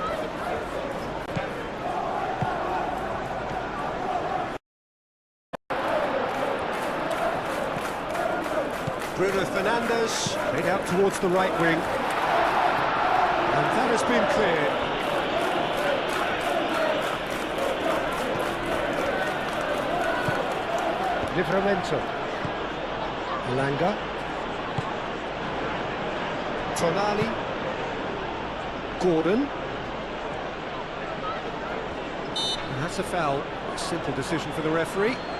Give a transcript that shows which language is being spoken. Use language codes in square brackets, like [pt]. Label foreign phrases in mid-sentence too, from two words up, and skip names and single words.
[en] Bruno Fernandes, played out towards the right wing. And that has been cleared. Livramento. Elanga. Tonali. Gordon. And that's a foul. A simple decision for the referee.